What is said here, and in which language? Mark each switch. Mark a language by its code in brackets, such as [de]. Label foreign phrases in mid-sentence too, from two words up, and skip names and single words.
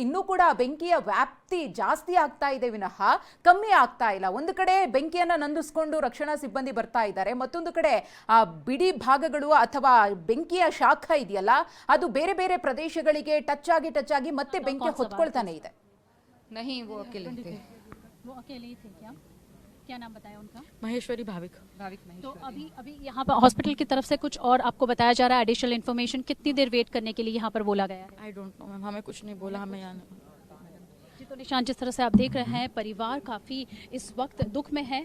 [kn] ಇನ್ನೂ ಕೂಡ ಬೆಂಕಿಯ ವ್ಯಾಪ್ತಿ ಜಾಸ್ತಿ ಆಗ್ತಾ ಇದೆ ವಿನಃ ಕಮ್ಮಿ ಆಗ್ತಾ ಇಲ್ಲ. ಒಂದು ಕಡೆ ಬೆಂಕಿಯನ್ನ ನಂದಿಸ್ಕೊಂಡು ರಕ್ಷಣಾ ಸಿಬ್ಬಂದಿ ಬರ್ತಾ ಇದ್ದಾರೆ, ಮತ್ತೊಂದು ಕಡೆ ಆ ಬಿಡಿ ಭಾಗಗಳು ಅಥವಾ ಬೆಂಕಿಯ ಶಾಖ ಇದೆಯಲ್ಲ ಅದು ಬೇರೆ ಬೇರೆ ಪ್ರದೇಶಗಳಿಗೆ ಟಚ್ ಆಗಿ ಮತ್ತೆ ಬೆಂಕಿ ಹೊತ್ಕೊಳ್ತಾನೆ ಇದೆ. [hi] नहीं वो अकेले थे। वो अकेले ही थे क्या? क्या नाम बताया उनका? महेश्वरी भाविक। भाविक महेश्वरी। तो तो अभी यहाँ पर हॉस्पिटल की तरफ से कुछ और आपको बताया जा रहा है [en] additional information, [hi] कितनी देर वेट करने के लिए यहाँ पर बोला गया है? [en] I don't know ma'am, [hi] हमें कुछ नहीं बोला, हमें यहाँ जी तो निशान, जिस तरह से आप देख रहे हैं परिवार काफी इस वक्त दुख में है।